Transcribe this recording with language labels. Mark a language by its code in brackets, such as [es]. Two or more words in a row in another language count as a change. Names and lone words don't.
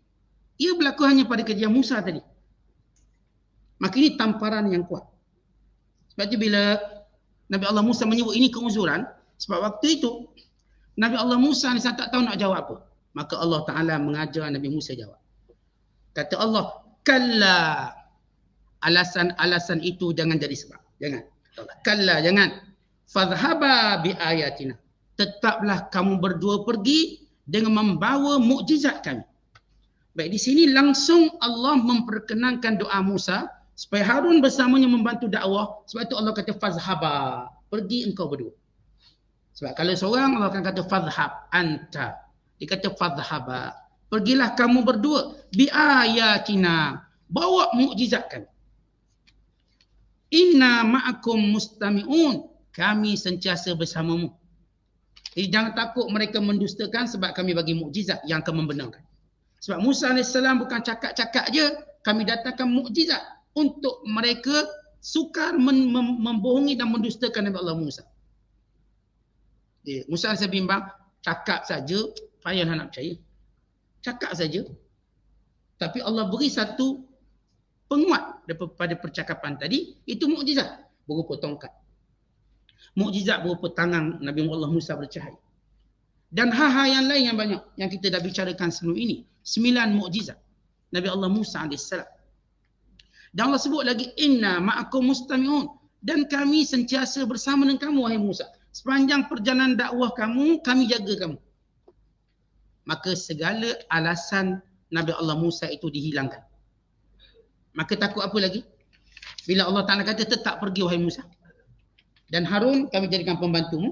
[ms] Ia berlaku hanya pada kejadian Musa tadi. Maka ini tamparan yang kuat. Sebab itu bila Nabi Allah Musa menyebut ini keuzuran, sebab waktu itu Nabi Allah Musa ni tak tahu nak jawab apa. Maka Allah Ta'ala mengajar Nabi Musa jawab. Kata Allah, kalla. Alasan-alasan itu jangan jadi sebab. Jangan. Kalla, jangan. [ar] Fadhhaba bi ayatina. [ms] Tetaplah kamu berdua pergi dengan membawa mukjizat kami. Baik, di sini langsung Allah memperkenankan doa Musa supaya Harun bersamanya membantu dakwah. Sebab itu Allah kata fazhaba, pergi engkau berdua. Sebab kalau seorang Allah akan kata [ar] fazhab anta. [ms] Dia kata fazhaba, pergilah kamu berdua [ar] bi ayatina, [ms] bawa mukjizat kami. [ar] Inna ma'akum mustami'un, [ms] kami sentiasa bersamamu. Jadi jangan takut mereka mendustakan sebab kami bagi mukjizat yang akan membenarkan. Sebab Musa AS bukan cakap-cakap je, kami datangkan mukjizat untuk mereka sukar membohongi dan mendustakan Nabi Allah Musa. Musa AS bimbang, cakap saja, payah nak percaya. Cakap saja. Tapi Allah beri satu penguat daripada percakapan tadi, itu mukjizat berupa tongkat. Mukjizat berupa tangan Nabi Allah Musa bercahaya. Dan hal-hal yang lain yang banyak yang kita dah bicarakan sebelum ini. 9 mukjizat Nabi Allah Musa AS. Dan Allah sebut lagi, [ar] inna ma'akum mustami'un, [ms] dan kami sentiasa bersama dengan kamu wahai Musa. Sepanjang perjalanan dakwah kamu, kami jaga kamu. Maka segala alasan Nabi Allah Musa itu dihilangkan. Maka takut apa lagi? Bila Allah Ta'ala kata tetap pergi wahai Musa. Dan Harun kami jadikan pembantumu.